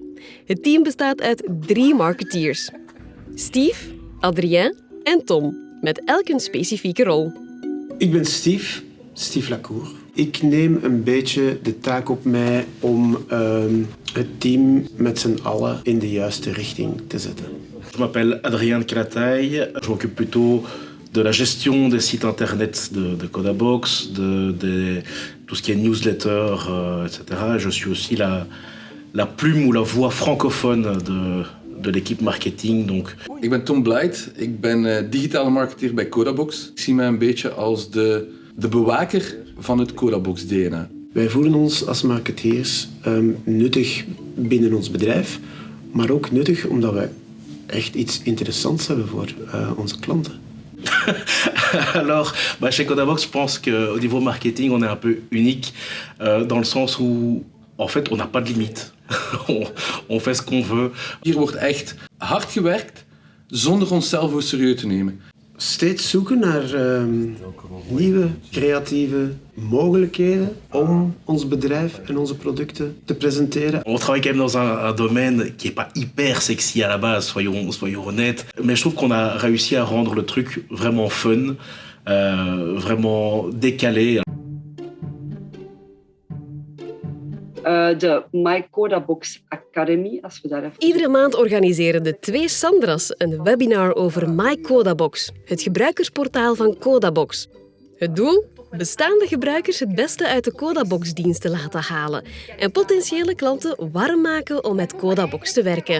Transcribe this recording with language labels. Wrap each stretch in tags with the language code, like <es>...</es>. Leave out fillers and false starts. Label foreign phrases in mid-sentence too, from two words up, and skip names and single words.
<nl>Het team bestaat uit 3 marketeers. Steve, Adrien en Tom, met elk een specifieke rol. Ik ben Steve Lacour. Ik neem een beetje de taak op mij om het team met z'n allen in de juiste richting te zetten.</nl> <fr>Je m'appelle Adrien Krataille. Je m'occupe plutôt de la gestion des sites internet de Codabox, de tout ce qui est newsletter, etc. Je suis aussi la plume ou la voix francophone de l'équipe marketing. Donc.</fr> <nl>Ik ben Tom Blight, ik ben digitale marketeer bij Codabox. Ik zie mij een beetje als de bewaker van het Codabox DNA. Wij voelen ons als marketeers nuttig binnen ons bedrijf, maar ook nuttig omdat wij echt iets interessants hebben voor onze klanten.</nl> <fr>Alors, chez Codabox, je pense qu'au niveau marketing, on est un peu unique dans le sens où, en fait, on n'a pas de limite. On fait ce qu'on veut.</fr> <nl>Hier wordt echt hard gewerkt zonder onszelf voor serieus te nemen. Steeds zoeken naar nieuwe, creatieve mogelijkheden om ons bedrijf en onze producten te presenteren.</nl> <fr>On travaille quand même dans un domaine qui n'est pas hyper sexy à la base, soyons honnêtes. Mais je trouve qu'on a réussi à rendre le truc vraiment fun, vraiment décalé.</fr> <nl>De My Codabox Academy, als we daar even... Iedere maand organiseren de 2 Sandras een webinar over My Codabox, het gebruikersportaal van Codabox. Het doel? Bestaande gebruikers het beste uit de Codabox-diensten laten halen en potentiële klanten warm maken om met Codabox te werken.</nl>